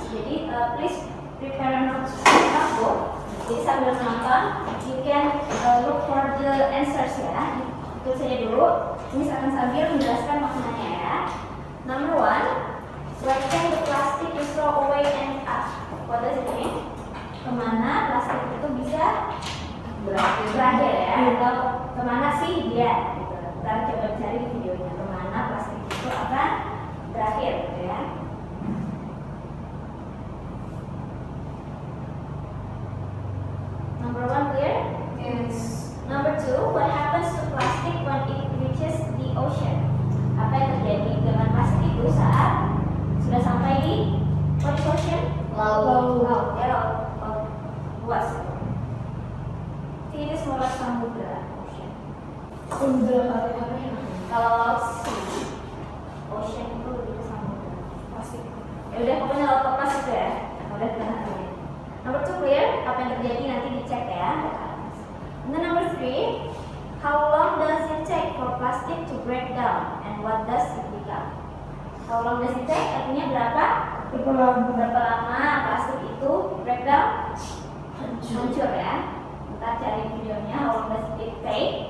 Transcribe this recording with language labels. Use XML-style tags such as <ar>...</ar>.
<id>Jadi</id> <en>please prepare a notebook.</en> <id>Jadi sambil menonton,</id> <en>you can look for the answers</en> <id>ya. Itu saja dulu. Ini akan sambil menjelaskan maknanya ya.</id> <en>Number 1, where can the plastic is throw away and up? What does it mean?</en> <id>Kemana plastik itu bisa berakhir ya? Atau kemana sih dia? Gitu. Kita coba cari di videonya kemana plastik itu akan berakhir, gitu ya.</id> <en>Number 1 clear? Yes. Number 2, what happens to plastic when it reaches the ocean?</en> <id>Apa yang terjadi dengan plastik itu saat sudah sampai di</id> <en>what is ocean?</en> <id>Laut. Laut, ya laut luas. Ini semua samudra, ocean. Samudra kali. Kalau laut sea, ocean itu lebih ke samudra. Plastik. Ya udah pokoknya laut lepas itu ya. Udah kenal ya.</id> <en>Number 2 clear?</en> <id>Apa yang terjadi nanti dicek ya.</id> <en>And then number 3, how long does it take for plastic to break down and what does it become? How long does it take?</en> <id>Artinya berapa lama plastik itu breakdown? Hancur ya. Kita cari videonya.</id> <en>How long does it take?</en>